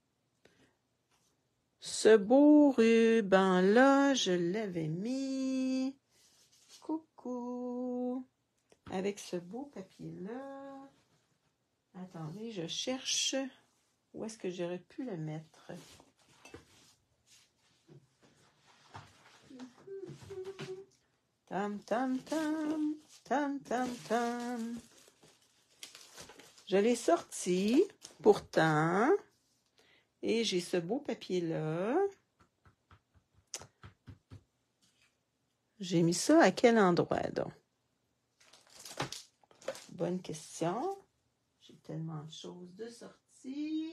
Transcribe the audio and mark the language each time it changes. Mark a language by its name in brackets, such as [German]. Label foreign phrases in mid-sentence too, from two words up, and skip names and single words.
[French] Ce beau ruban-là, je l'avais mis. Coucou. Avec ce beau papier-là. Attendez, je cherche. Où est-ce que j'aurais pu le mettre? Tam, tam, tam. Tam, tam, tam. Je l'ai sorti, pourtant. Et j'ai ce beau papier-là. J'ai mis ça à quel endroit, donc? Bonne question. J'ai tellement de choses de sortie.